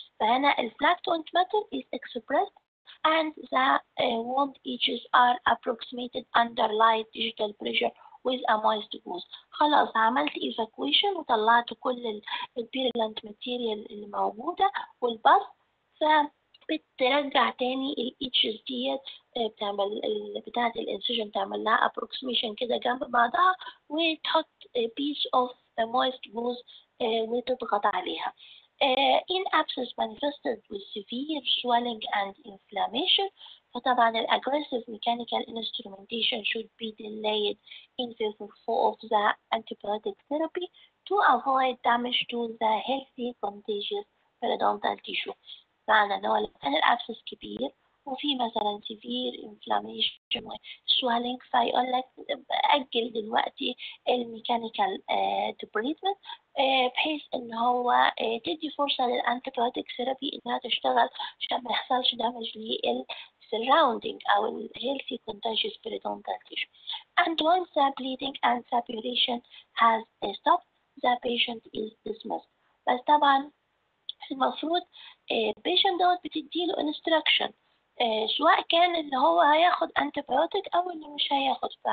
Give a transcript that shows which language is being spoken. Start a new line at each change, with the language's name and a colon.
Arabic: فهنا الفلاكتونت ماتر
English: is expressed and the wound edges are approximated under light digital pressure with a moist gauze.
Arabic: خلاص عملت evacuation وطلعت كل البيرلانت ماتيريال اللي موجودة والباص، فبترجع تاني الإيدجز ديت بتعمل بتاعة الانسجن تعمل لها approximation كده جنب بعضها وتحط
English: piece of moist gauze
Arabic: وتضغط عليها.
English: In abscess manifested with severe swelling and inflammation، فطبعا aggressive mechanical instrumentation should be delayed in favor of the antibiotic therapy to avoid damage to the healthy contagious periodontal tissue.
Arabic: معنى ان هو لو كان الابسس كبير وفي مثلا
English: severe inflammation swelling
Arabic: فيقول لك أجل دلوقتي الميكانيكال تريتمنت بحيث ان هو تدي فرصة للانتيبيوتيك ثيرابي انها تشتغل عشان ما يحصلش دامج
English: surrounding our healthy contagious periodontal tissue. And once the bleeding and suppuration has stopped, the patient is dismissed.
Arabic: بس طبعا المفروض البيشنت دوت بتديله instruction سواء كان اللي هو هياخد antibiotic أو اللي مش هياخد.